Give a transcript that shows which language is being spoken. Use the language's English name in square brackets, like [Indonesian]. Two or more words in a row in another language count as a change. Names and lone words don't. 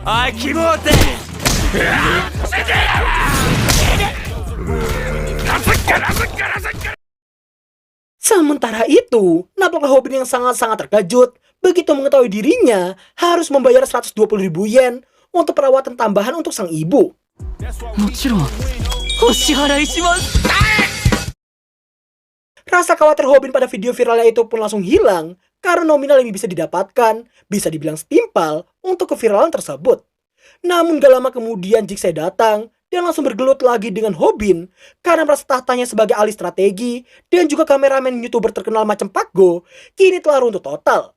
[Indonesian] Sementara itu, nampaklah Hobin yang sangat-sangat terkejut begitu mengetahui dirinya harus membayar 120.000 yen untuk perawatan tambahan untuk sang ibu. [Japanese] もちろんお支払いします。 [Indonesian] Rasa khawatir Hobin pada video viralnya itu pun langsung hilang karena nominal yang bisa didapatkan bisa dibilang setimpal untuk keviralan tersebut. Namun gak lama kemudian Jigsaw datang dan langsung bergelut lagi dengan Hobin karena merasa tahtanya sebagai ahli strategi dan juga kameramen YouTuber terkenal macam Pak Go kini telah runtuh total.